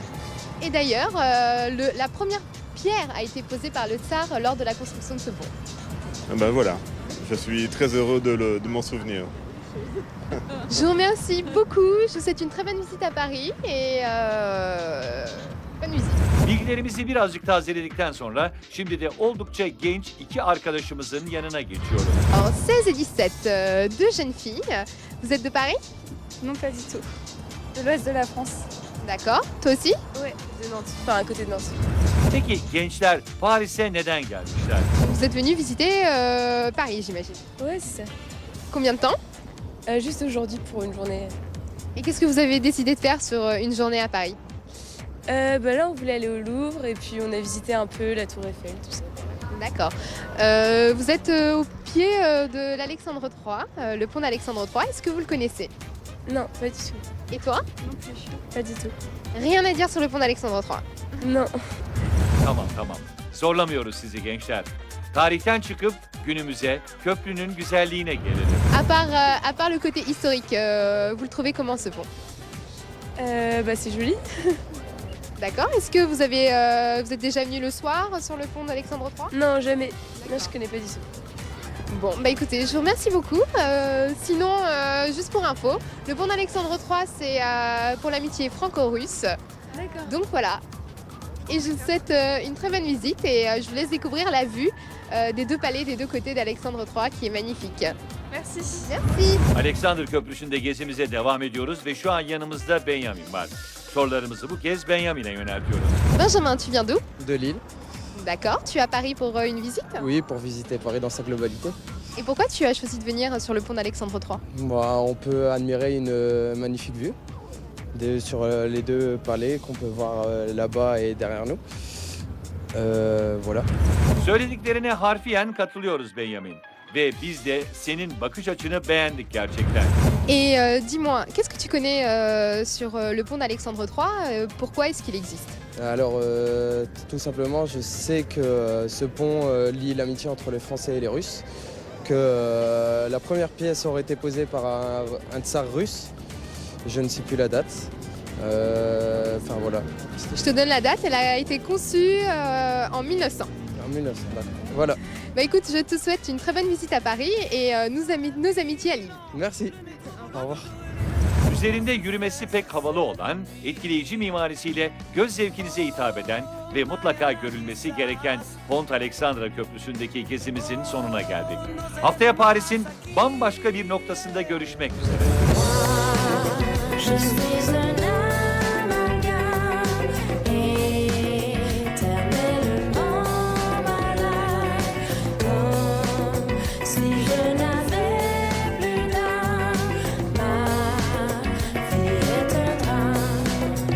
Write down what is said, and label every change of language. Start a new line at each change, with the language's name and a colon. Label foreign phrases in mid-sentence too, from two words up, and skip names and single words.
French: Et d'ailleurs, la première pierre a été posée par le tsar lors de la construction de ce pont. Ben voilà, je suis très heureux de m'en souvenir. Je vous remercie beaucoup. Je vous souhaite une très bonne visite à Paris et bonne visite.
Turkish: Bilgilerimizi birazcık tazeledikten sonra şimdi de oldukça genç iki arkadaşımızın yanına geçiyoruz.
French: Alors, 16 et 17, deux jeunes filles. Vous êtes de Paris? Non, pas du tout. De l'ouest de la France. D'accord. Toi aussi? Ouais, de Nantes. Enfin, à côté de Nantes.
Turkish: Peki gençler Paris'e neden gelmişler?
French: Vous êtes venus visiter Paris, j'imagine. Ouais, c'est ça. Combien de temps? Juste aujourd'hui pour une journée. Et qu'est-ce que vous avez décidé de faire sur une journée à Paris? Bah là, on voulait aller au Louvre et puis on a visité un peu la Tour Eiffel, tout ça. D'accord. Vous êtes au pied de l'Alexandre III, le pont d'Alexandre III. Est-ce que vous le connaissez? Non, pas du tout. Et toi? Non plus. Pas du tout. Rien à dire sur le pont d'Alexandre III. Non.
Turkish: Tamam. Zorlamıyoruz sizi gençler. Tarihten çıkıp günümüze, köprünün güzelliğine gelelim.
French: À part le côté historique, vous le trouvez comment ce pont? C'est joli. D'accord. Est-ce que vous êtes déjà venu le soir sur le pont d'Alexandre III? Non, jamais. Non, je connais pas du tout. Bon, bah écoutez, je vous remercie beaucoup. Sinon, juste pour info, le pont d'Alexandre III, c'est pour l'amitié franco-russe. D'accord. Donc voilà. Et je vous souhaite une très bonne visite et je vous laisse découvrir la vue des deux palais des deux côtés d'Alexandre III qui est magnifique. Merci. Merci.
Turkish: Alexander Köprüsü'nde gezimize devam ediyoruz ve şu an yanımızda Benjamin var. Sorularımızı bu kez Benjamin'e yöneltiyoruz.
French: Benjamin, tu viens d'où? De Lille, D'accord. Tu es à Paris pour une visite? oui, pour visiter Paris dans sa globalité. Et pourquoi tu as choisi de venir sur le pont d'Alexandre III? On peut admirer une magnifique vue sur les deux palais qu'on peut voir là-bas et derrière nous. Voilà.
Turkish: Söylediklerine harfiyen katılıyoruz Benjamin. Ve biz de senin bakış açını beğendik gerçekten.
French: Et dis-moi, qu'est-ce que tu connais sur le pont d'Alexandre III? Pourquoi est-ce qu'il existe? Alors, tout simplement, je sais que ce pont lie l'amitié entre les Français et les Russes, que la première pièce aurait été posée par un tsar russe, je ne sais plus la date. Enfin voilà, Je te donne la date, elle a été conçue en 1900. en 1900. Voilà, Bah écoute, je te souhaite une très bonne visite à Paris et nos amitiés à Lille. merci. Au revoir.
Turkish: Üzerinde yürümesi pek havalı olan, etkileyici mimarisiyle göz zevkinize hitap eden ve mutlaka görülmesi gereken Pont Alexandra Köprüsü'ndeki gezimizin sonuna geldik. Haftaya Paris'in bambaşka bir noktasında görüşmek üzere.
French: Je suis un amalgame éternellement malade, comme si je n'avais plus d'âme. Ma vie est un drame.